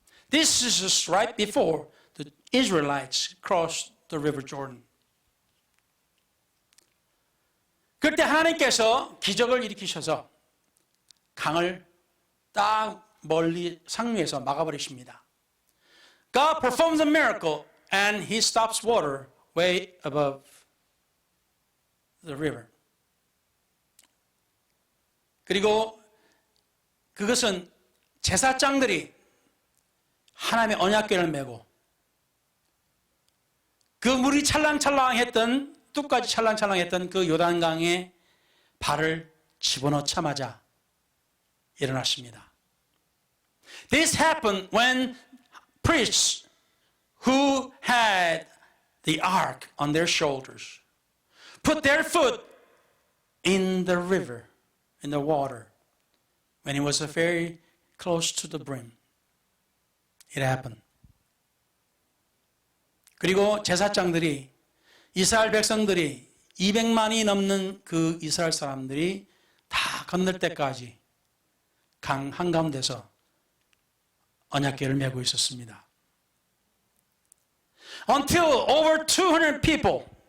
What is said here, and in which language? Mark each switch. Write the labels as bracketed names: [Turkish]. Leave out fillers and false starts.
[English] This is just right before the Israelites crossed the river Jordan. [Korean] 그때 하나님께서 기적을 일으키셔서 강을 딱 멀리 상류에서 막아버리십니다. [English] God performs a miracle and he stops water way above the river. [Korean] 그리고 그것은 제사장들이 하나님의 언약궤를 메고 그 물이 찰랑찰랑했던 뚝까지 찰랑찰랑했던 그 요단강에 발을 집어넣자마자 일어났습니다. [English] This happened when priests who had the ark on their shoulders put their foot in the river, in the water, when it was very close to the brim. It happened. [Korean] 그리고 제사장들이 이스라엘 백성들이 200만이 넘는 그 이스라엘 사람들이 다 건널 때까지 강 한가운데서 언약궤를 메고 있었습니다. [English] Until over 200 people